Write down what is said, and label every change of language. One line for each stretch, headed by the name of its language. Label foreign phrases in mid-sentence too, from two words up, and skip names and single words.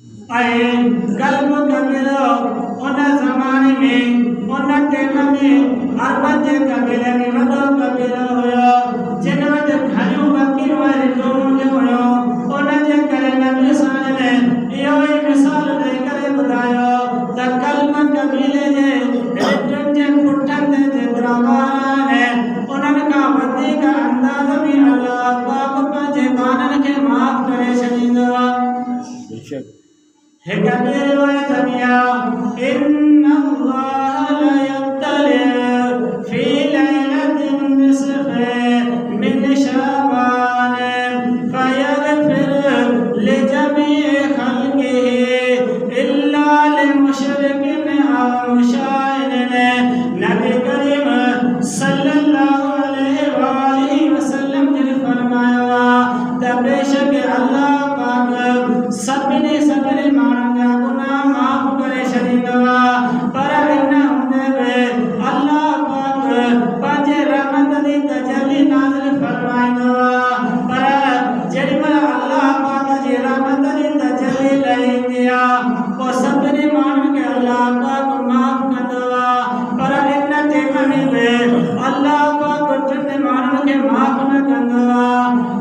Sindhi: कल्ब कबीरो उन ज़माने में उन टेम में अरबत जे कबीले में वॾो कबीलो हुयो जिन वटि घणियूं बकरियूं वारी ॾोहूं हुयो उन जे करे नबी साहिब इहो ई मिसाल ॾेई करे ॿुधायो त कल्ब कबीले जे रिटनि जे पुठनि ते जेतिरा वार आहिनि उन्हनि खां वधीक अंदाज़ में अल्लाह पाक पंहिंजे ॿारनि खे माफ़ करे छॾींदो आहे।
Arabic: हिक ॿी रिवायत में आहे إن الله لا يبتلي في ليلة نصف من شعبان فيغفر لجميع خلقه إلا لمشرك أو مشاهد.
Sindhi: नबी करीम
Arabic: صلى الله عليه وسلم
Sindhi: ने फरमाया त बेशक अल्लाह पाक सभिनी माण्हुनि जा गुनाह माफ़ करे छॾींदो आहे पर इन हूंदे बि अल्लाह पाक पंहिंजे रहमत जी तजल्ली नाज़िल फरमाईंदो आहे पर जेॾीमहिल अल्लाह पाक जी रहमत जी तजल्ली लहींदी आहे पोइ सभिनी माण्हुनि खे अल्लाह पाक माफ़ कंदो आहे पर इन टेम में बि अल्लाह पाक टिनि माण्हुनि खे माफ़ न कंदो आहे।